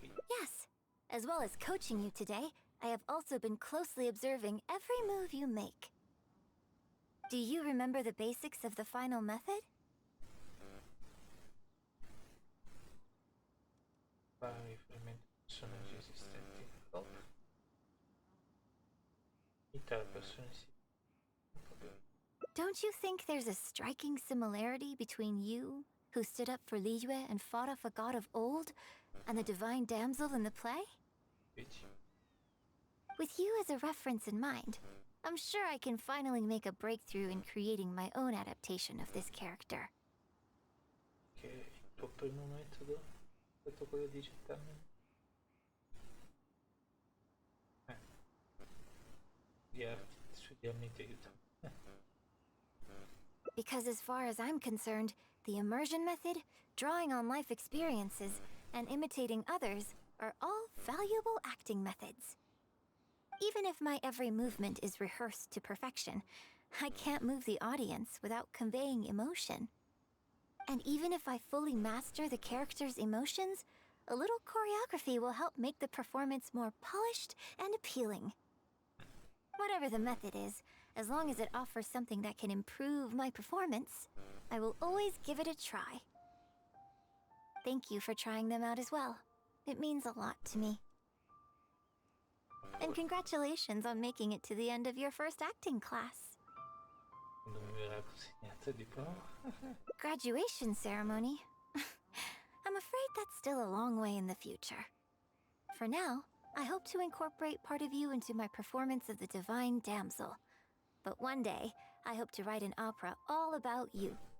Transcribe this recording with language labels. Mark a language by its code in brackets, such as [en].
[en] Yes, as well as coaching you today, I have also been closely observing every move you make. Do you remember the basics of the final method? [it] Fare riferimento a personaggi esistenti nell'opera. Imitare persone sì. [en] Don't you think there's a striking similarity between you, who stood up for Liyue and fought off a god of old, and the divine damsel in the play? With you as a reference in mind, I'm sure I can finally make a breakthrough in creating my own adaptation of this character. [it] Che il tuo primo metodo è stato quello di gettarmi. Studiarmi ti aiuta. [en] Because as far as I'm concerned, the immersion method, drawing on life experiences, and imitating others are all valuable acting methods. Even if my every movement is rehearsed to perfection, I can't move the audience without conveying emotion. And even if I fully master the character's emotions, a little choreography will help make the performance more polished and appealing. Whatever the method is, as long as it offers something that can improve my performance, I will always give it a try. Thank you for trying them out as well. It means a lot to me. And congratulations on making it to the end of your first acting class. [it] Non mi verrà consegnata il diploma. [en] Graduation ceremony? I'm afraid that's still a long way in the future. For now, I hope to incorporate part of you into my performance of the Divine Damsel. But one day, I hope to write an opera all about you.